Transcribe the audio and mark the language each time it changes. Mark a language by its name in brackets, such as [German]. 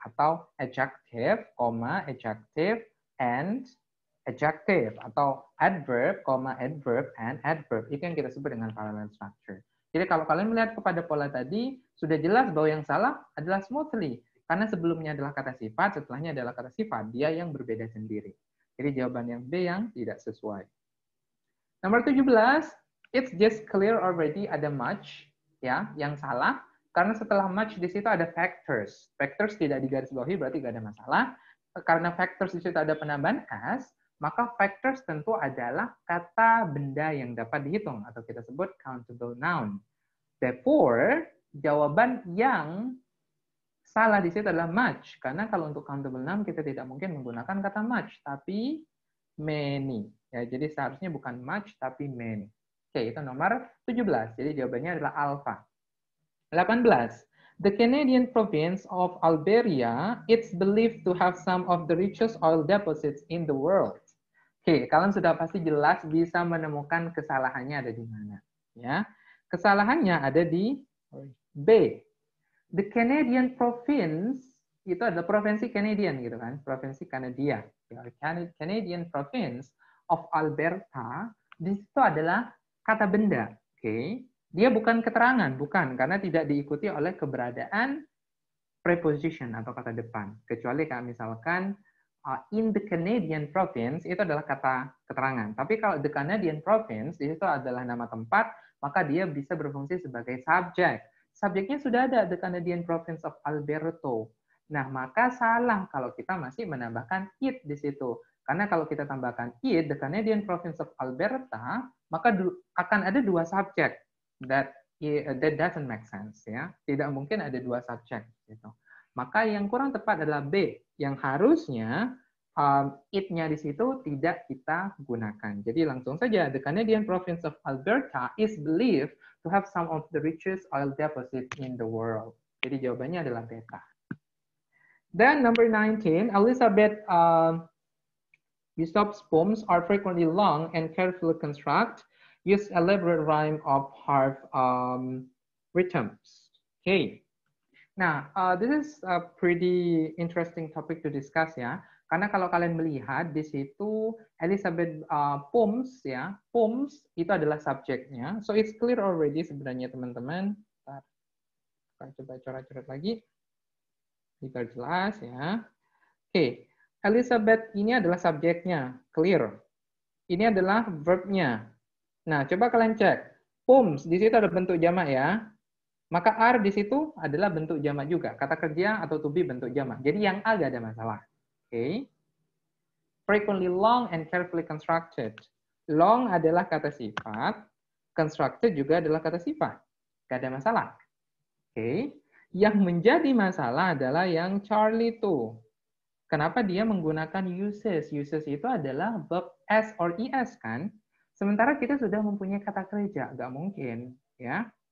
[English] Atau adjective, adjective, and adjective. Atau adverb, adverb, and adverb. [Indonesian] Itu yang kita sebut dengan parallel structure. Jadi kalau kalian melihat kepada pola tadi, sudah jelas bahwa yang salah adalah smoothly. Karena sebelumnya adalah kata sifat, setelahnya adalah kata sifat. Dia yang berbeda sendiri. Jadi jawaban yang B yang tidak sesuai. Nomor 17, [English] it's just clear already, [Indonesian] ada much, ya, yang salah. Karena setelah much di situ ada factors. Factors tidak digarisbawahi berarti tidak ada masalah. Karena factors di situ ada penambahan as, maka factors tentu adalah kata benda yang dapat dihitung atau kita sebut countable noun. [English] Therefore, [Indonesian] jawaban yang salah di situ adalah much. Karena kalau untuk countable noun kita tidak mungkin menggunakan kata much, tapi many. Ya, jadi seharusnya bukan much, tapi many. Oke, itu nomor 17. Jadi jawabannya adalah alpha. 18. [English] The Canadian province of Alberta, it's believed to have some of the richest oil deposits in the world. [Indonesian] Oke, kalian sudah pasti jelas bisa menemukan kesalahannya ada di mana. Ya, kesalahannya ada di B. The Canadian province itu adalah provinsi Canadian gitu kan, provinsi Kanada. Canadian province of Alberta di situ adalah kata benda, oke? Dia bukan keterangan, bukan, karena tidak diikuti oleh keberadaan preposition atau kata depan. Kecuali kalau misalkan in the Canadian province itu adalah kata keterangan. Tapi kalau the Canadian province itu adalah nama tempat, maka dia bisa berfungsi sebagai subjek. Subjeknya sudah ada, [English] the Canadian province of Alberta. [Indonesian] Nah, maka salah kalau kita masih menambahkan it di situ. Karena kalau kita tambahkan it, [English] the Canadian province of Alberta, [Indonesian] maka akan ada dua subjek. [English] That doesn't make sense, ya. [Indonesian] Tidak mungkin ada dua subjek gitu. Maka yang kurang tepat adalah B, yang harusnya it-nya di situ tidak kita gunakan. Jadi langsung saja, [English] the Canadian province of Alberta is believed to have some of the richest oil deposits in the world. [Indonesian] Jadi jawabannya adalah beta. [English] Then number 19, Elizabeth Bishop's poems are frequently long and carefully construct, use elaborate rhyme of half rhythms. Okay. Nah, this is a pretty interesting topic to discuss ya. [Indonesian] Karena kalau kalian melihat di situ Elizabeth poems ya, poems itu adalah subjeknya. [English] So it's clear already [Indonesian] sebenarnya teman-teman. Kita coba coret-coret lagi. Biar jelas ya. Oke, Elizabeth ini adalah subjeknya, clear. Ini adalah verbnya. Nah, coba kalian cek. Poems di situ ada bentuk jamak ya. Maka are di situ adalah bentuk jamak juga. Kata kerja atau to be bentuk jamak. Jadi yang A gak ada masalah. Oke. [English] Frequently long and carefully constructed. [Indonesian] Long adalah kata sifat. Constructed juga adalah kata sifat. Gak ada masalah. Oke. Yang menjadi masalah adalah yang Charlie itu. Kenapa dia menggunakan uses? Uses itu adalah verb S or ES kan? Sementara kita sudah mempunyai kata kerja. Gak mungkin. Ya.